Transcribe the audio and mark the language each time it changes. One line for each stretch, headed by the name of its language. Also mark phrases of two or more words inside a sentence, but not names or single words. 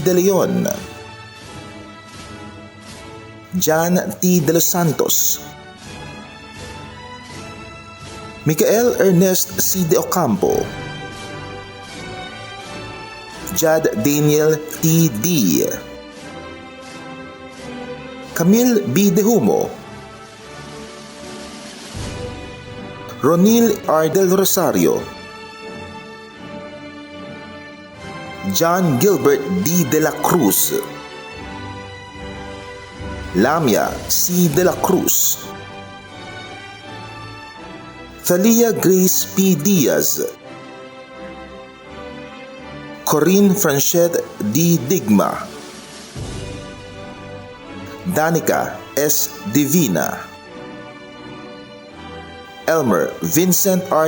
English: De Leon, Jan T. De Los Santos, Michael Ernest C. De Ocampo, Jad Daniel T. D, Camille B. De Humo, Ronil R. Del Rosario, John Gilbert D. De La Cruz, Lamia C. De La Cruz, Thalia Grace P. Diaz, Corinne Franchette D. Digma, Danica S. Divina, Elmer Vincent R.